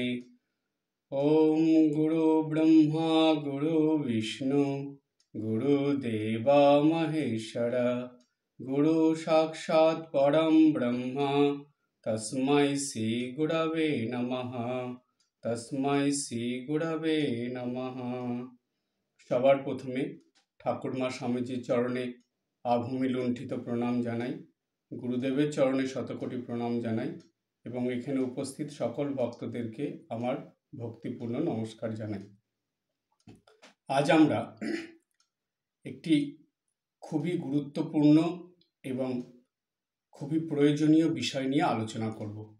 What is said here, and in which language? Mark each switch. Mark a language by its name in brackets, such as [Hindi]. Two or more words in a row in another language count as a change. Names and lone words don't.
[Sanskrit] ॐ गुरु ब्रह्मा गुरु विष्णु गुरुदेव महेश्वर गुरु साक्षात् परं ब्रह्म तस्मै श्री गुरवे नमः। तस्मै श्री गुरवे नमः। [Bangla] সবার প্রথমে ঠাকুরমা স্বামীজির চরণে আভূমি লুণ্ঠিত প্রণাম জানাই, গুরুদেবের চরণে শতকোটি প্রণাম জানাই এবং এখানে উপস্থিত সকল ভক্তদেরকে আমার ভক্তিপূর্ণ নমস্কার জানাই। আজ আমরা একটি খুবই গুরুত্বপূর্ণ এবং খুবই প্রয়োজনীয় বিষয় নিয়ে আলোচনা করব।